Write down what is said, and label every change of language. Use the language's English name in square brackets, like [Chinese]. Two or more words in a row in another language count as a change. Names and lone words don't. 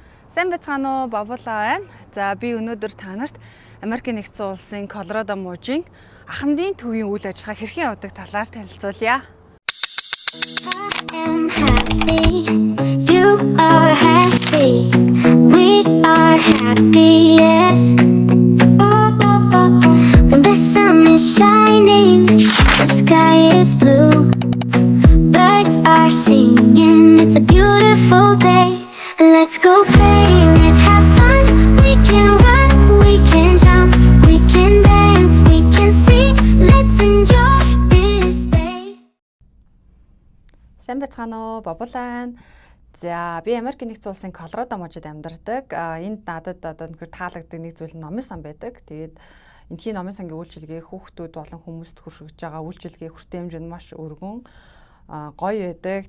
[Mongolian] Сайн байцгаана уу? Бабуулаа байна. За би өнөөдөр та нарт Америкийн нэгдсэн улсын Колорадо мужийн Ахмадын төвийн үйл ажиллагаа хэрхэн явдаг талаар танилцуулъя. [English] I'm happy, you are happy, we are happy, yes. When the sun is shining, the sky is blue, birds are singing, it's a beautiful day. Let's go play, let's have fun, we can run, we can jump, we can dance, we can sing, let's enjoy this day. [Mongolian] Сайн байцгаана уу? Бабуулаа. За би Америкийн нэгдсэн улсын Колорадо мужид амьдардаг. Энд надад одоо нөхөр таалагддаг нэг зүйл нь номын сан байдаг. Тэгээд эндхийн номын сангийн үйлчилгээ хүүхдүүд болон хүмүүст хүргэж байгаа үйлчилгээ хүртээ хэмжээ нь маш өргөн гоё байдаг.